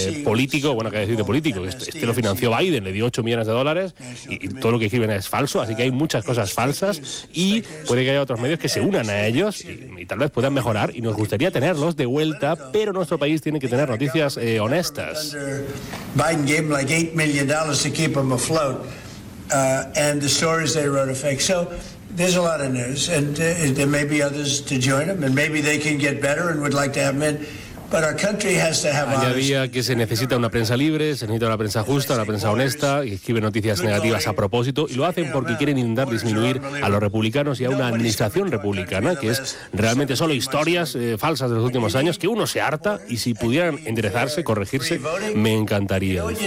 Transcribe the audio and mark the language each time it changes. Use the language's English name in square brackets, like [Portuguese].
[Spanish] Político, bueno, ¿qué decir de Político? Este lo financió Biden, le dio $8 millones y todo lo que escriben es falso. Así que hay muchas cosas falsas y puede que haya otros medios que se unan a ellos y tal vez puedan mejorar, y nos gustaría tenerlos de vuelta, pero nuestro país tiene que tener noticias honestas. [English] Biden gave him like $8 million to keep him afloat, and the stories they wrote are fake. So there's a lot of news, and there may be others to join them, and maybe they can get better and would like to have men. [Spanish] Añadía que se necesita una prensa libre, se necesita una prensa justa, una prensa honesta, y escribe noticias negativas a propósito, y lo hacen porque quieren intentar disminuir a los republicanos y a una administración republicana, que es realmente solo historias falsas de los últimos años, que uno se harta, y si pudieran enderezarse, corregirse, me encantaría.